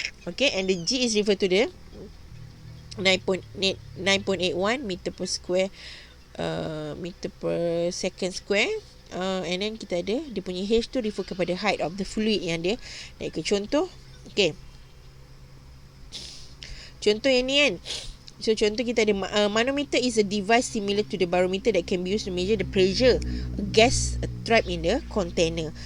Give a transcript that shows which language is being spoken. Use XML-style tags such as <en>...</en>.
<en>Okay, and the G is refer to the 9.81 meter per second square And then</en> <ms>kita ada dia punya H tu refer kepada</ms> <en>height of the fluid</en> <ms>yang dia naik ke. Contoh, okay, contoh yang ni kan.</ms> <en>So</en> <ms>contoh kita ada</ms> <en>manometer is a device similar to the barometer that can be used to measure the pressure gas trapped in the container.</en>